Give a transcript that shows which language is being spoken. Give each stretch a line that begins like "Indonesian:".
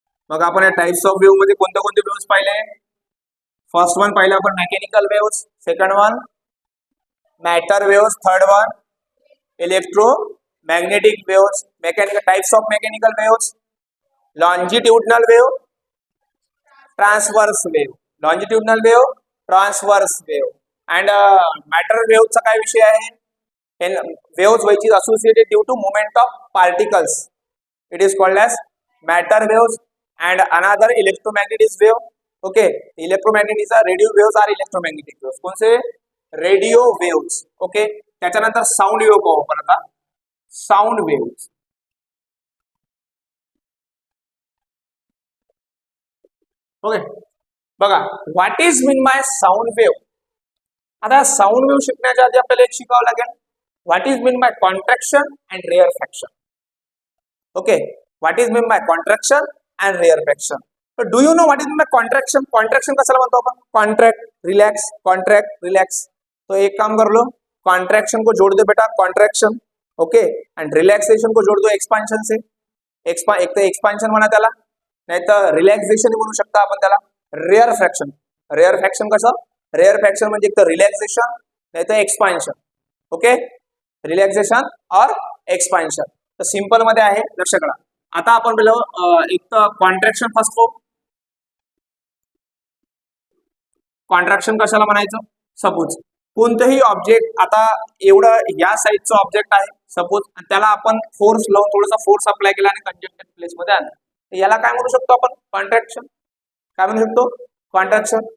Marathi: मग आपण या टाइप्स ऑफ वेव्ह मध्ये कोणते कोणते वेव्हज पाहिले? फर्स्ट वन पाहिलं आपण mechanical waves, second one matter waves, third one electromagnetic waves. Mechanical types of mechanical waves, longitudinal wave, transverse wave. Longitudinal wave, transverse wave. And matter वेव्हचा काय विषय आहे?
English: Waves which is associated due to movement of particles, it is called as matter waves. And another electromagnetic is wave. Okay, electromagnetic is a radio waves are electromagnetic waves.
Marathi: कोणते? Radio waves. Okay, त्याच्यानंतर sound wave पाहू आपण आता. Sound waves.
English: Okay, बघा what is mean by sound wave.
Marathi: आता sound wave शिकण्याच्या आधी आपल्याला एक शिकावं लागेल,
English: What is mean by contraction and rarefaction. Okay, what is mean by contraction and rarefaction. Do you know what is mean by contraction?
Marathi: Contraction कशाला म्हणतो आपण?
English: Contract, relax, contract, relax.
Hindi: तो एक काम कर लो, कॉन्ट्रैक्शन को जोड़ दो बेटा, कॉन्ट्रैक्शन. ओके, एंड रिलॅक्सेशन को जोड़ दो एक्सपांशन से.
Marathi: एक तर एक्सपांशन म्हणा त्याला, नाही तर रिलॅक्सेशन म्हणू शकता आपण त्याला. Rare fraction. रेअर फ्रॅक्शन कसं? रेअर फ्रॅक्शन म्हणजे एक तर रिलॅक्सेशन नाही तर एक्सपांशन.
Hindi: ओके, रिलॅक्सेशन और एक्सपांशन.
Marathi: तर सिंपल मध्ये आहे, लक्ष करा. आता आपण पहिलं एक तर कॉन्ट्रॅक्शन फर्स्ट हो. कॉन्ट्रॅक्शन कशाला म्हणायचं? सपोज कोणतंही ऑब्जेक्ट, आता एवढं या साईजचं ऑब्जेक्ट आहे सपोज, त्याला आपण फोर्स लावून थोडासा फोर्स अप्लाय केला आणि कंजेक्टेड प्लेस मध्ये आलं, तर याला काय म्हणू शकतो आपण? कॉन्ट्रॅक्शन. काय म्हणू शकतो? कॉन्ट्रॅक्शन.